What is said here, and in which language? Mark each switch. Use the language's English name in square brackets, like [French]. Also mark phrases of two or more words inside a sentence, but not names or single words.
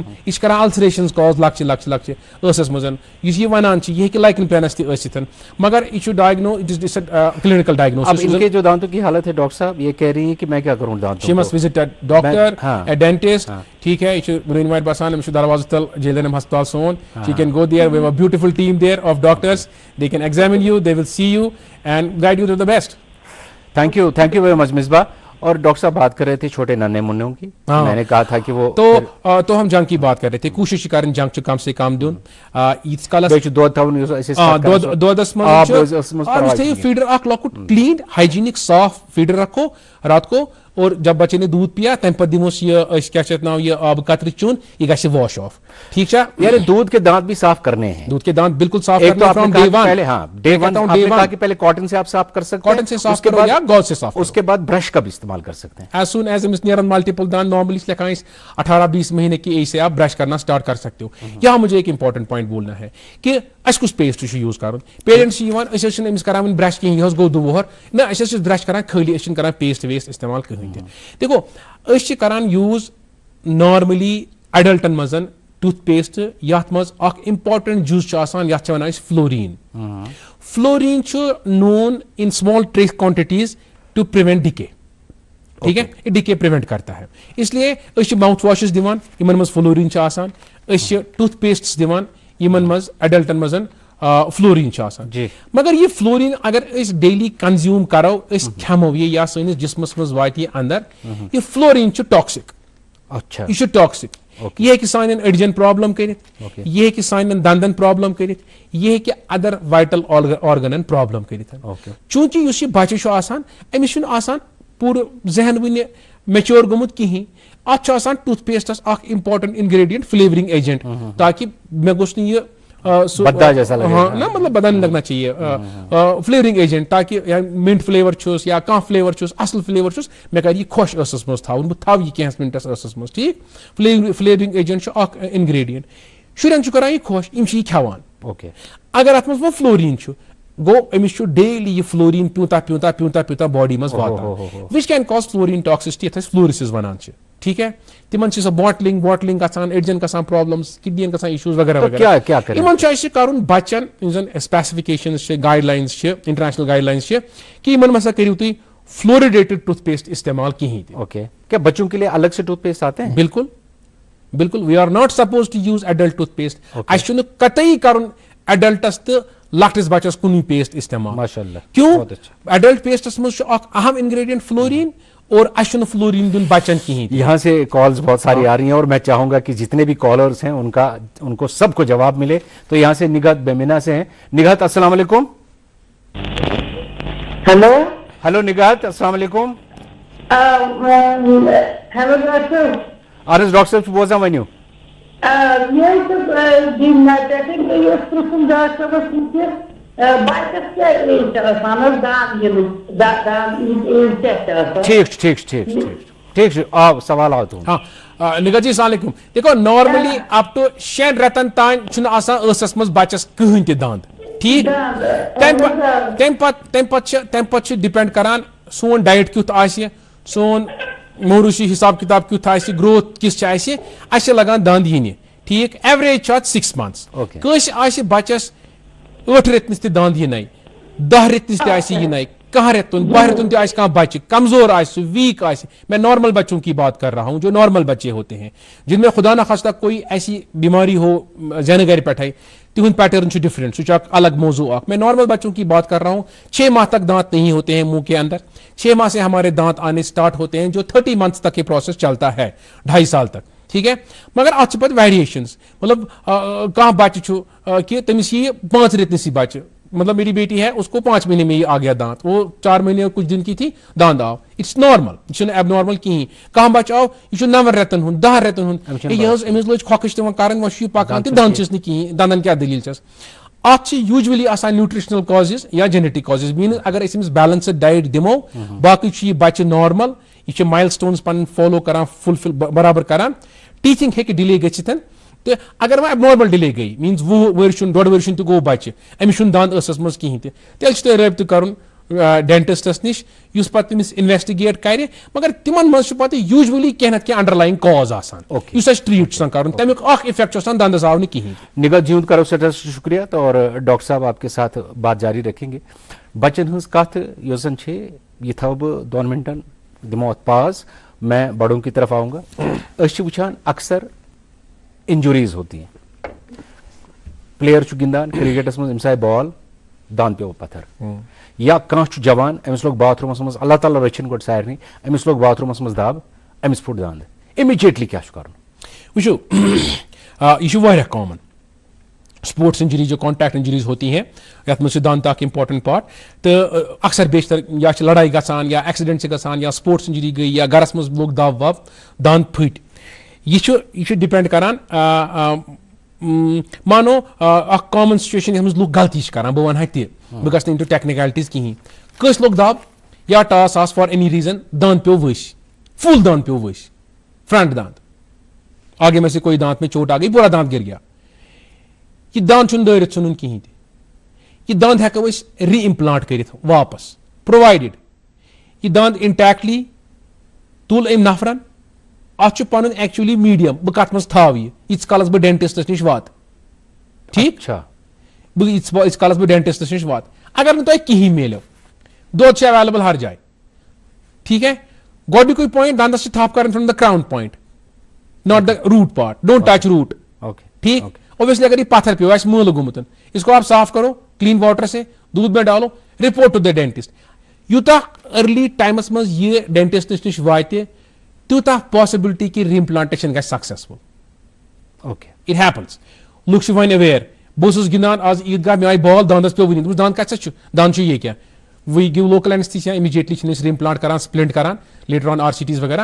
[Kashmiri] یہ چھِ کران السریشنز کاز لۄکچہِ لۄکچہِ ٲسس منٛز. یُس یہِ ونان چھِ, یہ ہیٚکہِ لائکن پلانس تہِ ٲسِتھ, مگر یہ چھُ [English] clinical diagnosis. [Urdu] ان کے جو دانتوں کی حالت ہے ڈاکٹر صاحب, یہ کہہ رہی ہیں کہ میں کیا کروں دانتوں کو. [English] She must visit doctor, dentist, [Urdu] ٹھیک ہے. [Kashmiri] یہ چھُ برونٛہمہِ باسان أمِس چھُ دروازٕ تل جیلینم ہسپتال سون. [English] She can go there. We have a beautiful team there of doctors. They can examine you, they will see you and guide you to the best. Thank you very much مصباح. [Urdu] اور ڈاکٹر صاحب بات کر رہے تھے چھوٹے ننھے منوں کی, میں نے کہا تھا کہ وہ تو ہم جنگ کی بات کر رہے تھے. [Kashmiri] کوشش کریں جنگ چھ کم سے کم دیون. ییٖتِس کالس دودس منٛز تھٲیِو فیڈر اکھ لۄکُٹ کلیٖن ہایجینک صاف [Urdu] فیڈر رکھو رات کو, اور جب بچے نے دودھ پیا [Kashmiri] تمہ پتہٕ دِموس یہ کیا چھِ ناو یہ آبہٕ قطرٕ چوٚن, یہ گژھِ [English] wash off, [Kashmiri] ٹھیک چھا. [Urdu] یعنی دودھ کے دانت بھی صاف کرنے ہیں. دودھ کے دانت بالکل صاف کرنے ہیں. پہلے کاٹن سے آپ صاف کر سکتے ہیں, کاٹن سے صاف کرو یا گاز سے صاف. اس کے بعد برش کا بھی استعمال کر سکتے ہیں. [English] as soon as [Urdu] امس نیرن ملٹیپل دانت, نارملی لکھان 18-20 مہینے کی ایج سے آپ برش کرنا اسٹارٹ کر سکتے ہو. یہاں مجھے ایک [English] important point [Urdu] بولنا ہے کہ [Kashmiri] اس کس پیسٹ یوز کرن. پیرنٹس چھِ أمِس کران وۄنۍ برش کِہیٖنۍ, یہِ حظ گوٚو 2 وُہر نہ, أسۍ حظ چھِ برش کران خٲلی, أسۍ چھِنہٕ کران پیسٹ ویسٹ استعمال کٕہٕنۍ تہِ. دیکھو أسۍ چھِ کران یوٗز نارملی ایڈلٹن منٛز ٹوتھ پیسٹ یتھ منٛز اکھ امپورٹنٹ جُز چھُ آسان, یتھ چھِ ونان أسۍ فلورین. [English] فلورین چھُ known in small trace quantities to prevent decay, [Urdu] ٹھیک ہے, یہ ڈِکے پریونٹ کرتا ہے. [Kashmiri] اس لیے أسۍ چھِ ماؤتھ واشز دِوان یِمن منٛز فلورین چھُ آسان, أسۍ چھِ ٹوتھ پیسٹس دِوان یِمن منٛز ایڈلٹن منٛز فلورین چھُ آسان. مگر یہ فلورین اگر أسۍ ڈیلی کنزیوم کرو, أسۍ کھٮ۪مو یہِ یا سٲنِس جسمس منٛز واتہِ یہِ اندر, یہ فلورین چھُ ٹاکسک. [Urdu] اچھا, [Kashmiri] یہ چھُ ٹاکسک. یہ ہیٚکہِ سانٮ۪ن أڈجن پرابلم کٔرِتھ, یہ ہیٚکہِ سانٮ۪ن دندن پرابلم کٔرِتھ, یہ ہیٚکہِ [English] other vital organs [Kashmiri] پرابلم کٔرِتھ. چوٗنٛکہِ یُس یہِ بچہِ چھُ آسان أمِس چھُنہٕ آسان پوٗرٕ ذہن وُنہِ میچور گوٚمُت کِہیٖنۍ. اتھ چھُ آسان ٹوتھ پیسٹس اکھ [English] important ingredient flavouring agent, [Kashmiri] تاکہ مےٚ گوٚژھ نہٕ یہِ [Urdu] نہ مطلب بدن لگنا چاہیے [English] flavouring agent, [Kashmiri] تاکہ [English] mint flavour [Kashmiri] چھُس یا کانٛہہ فلیور چھُس, اصل فلیور چھُس, مےٚ کر یہ خۄش ٲسس منٛز تھاوُن, بہٕ تھاو یہ کینٛہس منٹس ٲسس منٛز, ٹھیک. فلیورنگ ایجنٹ چھُ اکھ انگریڈینٹ. شُرٮ۪ن چھُ کران یہ خۄش, یِم چھِ یہِ کھٮ۪وان. اگر اتھ منٛز وۄنۍ فلورین چھُ, گوٚو أمِس چھُ ڈیلی یہ فلورین پیوٗتاہ باڈی منٛز واتان, [English] which can cause fluorine toxicity, [Kashmiri] یتھ أسۍ فلورسز ونان چھِ, [Urdu] ٹھیک ہے. [Kashmiri] تمن چھِ سۄ باٹلنگ گژھان, أڈجن گژھان پرابلمز, کڈنین گژھان اِشوٗز وغیرہ وغیرہ. یِمن چھُ اَسہِ کرُن بچن یِم زن سپیسفکیشنز چھِ, گایڈ لاینز چھِ, [English] international guidelines [Kashmiri] چھِ, کہ یِمن منٛز ہسا کٔرِو تُہۍ [English] fluoridated toothpaste [Kashmiri] استعمال کِہیٖنۍ تہِ. [Urdu] اوکے, کیا بچوں کے لیے الگ سے ٹوتھ پیسٹ آتے ہیں؟ بالکل بالکل. [English] We are not supposed to use adult toothpaste. [Kashmiri] اَسہِ چھُنہٕ قطعی کرُن ایڈلٹس تہٕ لۄکٹِس بچس کُنُے پیسٹ استعمال. [Arabic] ماشاء اللہ. [Urdu] کیوں؟ [Kashmiri] ایڈلٹ پیسٹس منٛز چھُ اکھ اہم انگریڈینٹ فلورین, اور اَسہِ چھُنہٕ فلورین دیُن بچن کِہیٖنۍ. [Urdu] یہاں سے کالز بہت ساری آ رہی ہیں, اور میں چاہوں گا کہ جتنے بھی کالرز ہیں ان کو سب کو جواب ملے. تو یہاں سے نگہت بیمینا سے ہیں. نگہت السلام علیکم. ہلو نگہت, السلام علیکم. ہیلو ڈاکٹر. [Kashmiri] عرض ڈاکٹر صاحب بوزان ؤنِو. ڈاکٹر [Urdu] بچس کیا ایج آسان دان ایج کیا ٹھیک ٹھیک ٹھیک ٹھیک ٹھیک آپ سوالات ہوں. ہاں نگہت جی السلام علیکم. [Kashmiri] دیکھو نارملی [English] up to [Kashmiri] 6 رٮ۪تن تام چھُنہٕ آسان ٲسس منٛز بچس کٕہٕنۍ تہِ دند ٹھیک. تمہِ پتہٕ چھُ ڈِپینڈ کران سون ڈایٹ کیُتھ آسہِ, سون موروثی حساب کتاب کیُتھ آسہِ, گروتھ کِژھ چھِ اَسہِ چھِ لگان دند یِنہِ ٹھیک. ایوریج چھُ اتھ 6 months. کٲنٛسہِ آسہِ بچس 8 رٮ۪تنِس تہِ دند یِنَے, 10 رٮ۪تنِس تہِ آسہِ یِنَے, 11 رٮ۪تُن 12 رٮ۪تُن تہِ آسہِ کانٛہہ بچہ, کمزور آسہِ سُہ, ویک آسہِ. [Urdu] میں نارمل بچوں کی بات کر رہا ہوں جو نارمل بچے ہوتے ہیں جن میں خدا نخواستہ کوئی ایسی بیماری ہو [Kashmiri] زینہ گھر پٮ۪ٹھے, تہند پیٹرن چھُ ڈفرینٹ, سُہ چھُ اکھ الگ موضوع اکھ. [Urdu] میں نارمل بچوں کی بات کر رہا ہوں. 6 ماہ تک دانت نہیں ہوتے ہیں منہ کے اندر, 6 ماہ سے ہمارے دانت آنے اسٹارٹ ہوتے ہیں, جو 30 months تک یہ پروسیس چلتا ہے, 2.5 سال تک ٹھیک ہے. [Kashmiri] مگر اتھ چھِ پتہٕ ویریشنز, مطلب کانٛہہ بچہ چھُ کہ تٔمِس یی 5 رٮ۪تنِسٕے بچہ, [Urdu] مطلب میری بیٹی ہے اس کو 5 مہینے میں ہی آ گیا دانت, وہ 4 مہینے کچھ دن کی تھی داند آو. [English] It's normal, [Kashmiri] یہ چھُنہٕ ایب نارمل کہین. کانٛہہ بچہ آو یہ چھُ 9 رٮ۪تن ہُنٛد 10 رٮ۪تن ہُنٛد, یہ حظ أمِس لٔج کھۄکھٕج تِمن کرٕنۍ, وۄنۍ چھُ یہِ پکان تہٕ دند چھُس نہٕ کہین, دندن کیاہ دلیل چھس. اتھ چھِ یوٗجولی آسان نیوٗٹرشنل کازز یا جینیٹک کازز. مینز اگر أسۍ أمِس [English] balanced diet [Kashmiri] دِمو, باقٕے چھُ یہِ بچہ نارمل, یہ چھُ مایل سٹونز پنٕنۍ فالو کران, فلفل برابر کران. ٹیٖتھِنگ ہیٚکہِ ڈِلے گٔژھِتھ, تہٕ اگر وۄنۍ نارمل ڈِلے گٔے, مینز 20 ؤرۍ چھُنہٕ 2.5 ؤرۍ چھُنہٕ تہِ گوٚو بچہ, أمِس چھُنہٕ دند ٲسس منٛز کِہینۍ تہِ, تیٚلہِ چھُ تۄہہِ رٲبطہٕ کرُن ڈینٹسٹس نِش, یُس پتہٕ تٔمِس انویسٹِگیٹ کرِ. مگر تِمن منٛز چھُ پتہٕ یوٗجولی کینٛہہ نتہٕ کینٛہہ انڈرلایِنگ کاز آسان یُس اَسہِ ٹریٖٹ چھُ آسان کرُن, تمیُک اکھ اِفیکٹ چھُ آسان دندس آو نہٕ کِہینۍ. نگہت جی ہُنٛد کرو سٮ۪ٹھاہ شُکریہ, [Urdu] تو اور ڈاکٹر صاحب آپ کے ساتھ بات جاری رکھیں گے. [Kashmiri] بچن ہٕنٛز کتھ یۄس زن چھِ یہِ تھاوٕ بہٕ 2 منٹن, دِمو اتھ پاز, [Urdu] میں بڑوں کی طرف آؤں گا. [Kashmiri] أسۍ چھِ وٕچھان [Urdu] اکثر انجوریز ہوتی ہیں, [Kashmiri] پلیئر چھُ گِنٛدان کرکٹس منٛز, أمِس آیہِ بال, دند پیوٚو پتھر, یا کانٛہہ چھُ جوان, أمِس لوگ باتھ روٗمس منٛز, اللہ تعالیٰ رٔچھِنۍ گۄڈٕ سارنٕے, أمِس لوگ باتھ روٗمس منٛز دب, أمِس پھُٹ دند, اِمیٖڈیٹلی کیٛاہ چھُ کرُن؟ وٕچھو یہ چھُ واریاہ [Urdu] کامن. [English] sports injuries [Urdu] جو [English] contact injuries [Urdu] ہوتی ہیں, [Kashmiri] یتھ منٛز چھُ دند اکھ امپارٹنٹ پارٹ. تہٕ اکثر بیشتر یا چھِ لڑٲے گژھان, یا ایکسیڈنٹ چھِ گژھان, یا اسپورٹس انجری گٔے, یا گرس منٛز لوٚگ دب وب, دند پھٕٹۍ. یہ چھُ ڈِپینڈ کران, مانو اکھ کامن سچویشن یتھ منٛز لُکھ غلطی چھِ کران, بہٕ ونہا تہِ, بہٕ گژھٕ نہٕ [English] into technicalities [Kashmiri] کِہینۍ. کٲنٛسہِ لوٚگ دب یا ٹاس آس [English] for any reason, [Kashmiri] دند پیوٚو ؤسۍ, فل دند پیوٚو ؤسۍ, فرنٹ دند, [Urdu] آگے میں سے کوئی دانت میں چوٹ آ گئی, پورا دانت گر گیا. [Kashmiri] یہ دند چھُنہٕ دٲرِتھ ژھٕنُن کِہینۍ تہِ, یہ دند ہیٚکو أسۍ ری امپلانٹ کٔرِتھ واپس, پرووایڈِڈ یہ دند انٹیکٹلی تُل أمۍ نفرن. اتھ چھُ پنُن ایکچولی میڈیم, بہٕ کتھ منٛز تھاو یہِ, ییٖتِس کالس بہٕ ڈینٹسٹس نِش واتہٕ, ٹھیٖک, بہٕ ییٖتِس کالس بہٕ ڈینٹسٹس نِش واتہٕ. اگر نہٕ تۄہہِ کِہینۍ میلیو, دۄد چھُ ایویلیبل ہر جایہِ, [Urdu] ٹھیٖک ہے. [Kashmiri] گۄڈنیُکُے پویِنٹ, دندس چھِ تھپھ کرٕنۍ [English] from the crown point, Not the root part, don't touch root, ٹھیک. [Kashmiri] اوبیسلی اگر یہ پتھر پیو, آسہِ مٲلہٕ گوٚمُت, [Urdu] اس کو آپ صاف کرو [English] clean water [Urdu] سے, دودھ میں ڈالو, [English] report to the dentist. [Kashmiri] یوٗتاہ ارلی ٹایمس منٛز یہِ ڈینٹسٹس نِش واتہِ, تیوٗتاہ پاسبلٹی کہِ ریمپلانٹیشن گژھِ سکسیسفل. [English] It happens. [Kashmiri] لُکھ چھِ وۄنۍ اویر, بہٕ اوسُس گِنٛدان آز عیٖدگاہ, مےٚ آیہِ بال, دندس پیوٚو وٕنی, دوٚپُس دند کتہِ چھُ, دند چھُ یہِ کیٛاہ, [English] we give local anaesthesia, [Kashmiri] امیڈیٹلی چھِنہٕ أسۍ ریمپلانٹ کران, سپلنٹ کران, [English] later on RCTs وغیرہ.